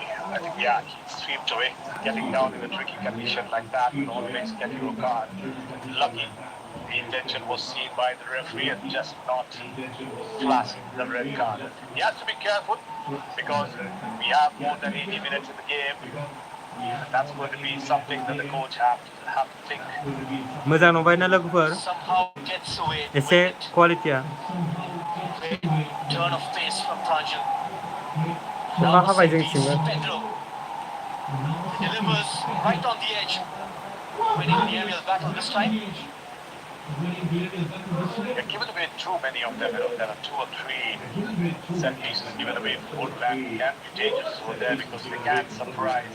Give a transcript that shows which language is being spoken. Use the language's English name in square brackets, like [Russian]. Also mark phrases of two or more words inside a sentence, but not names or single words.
[English] I think, yeah, he swept away. Getting down in a tricky condition like that will always get you a card. Lucky. The intention was seen by the referee and just not flashing the red card. He has to be careful because we have more than 80 minutes in the game. And that's going to be something that the coach have to think. [Bodo] मोजां नुबायना लोगोफोर [English] Somehow gets away [Bodo] एसे [English] with it. [Bodo] क्वालिटिया [English] Great turn of pace from Pranjal. [Bodo] अखा हाबाय जोंथिंबो [English] Pedro delivers right on the edge. Winning the aerial battle this time. Yeah, given away too many of them, there are 2 or 3 set pieces given away. Bodoland can be dangerous over there because they can surprise.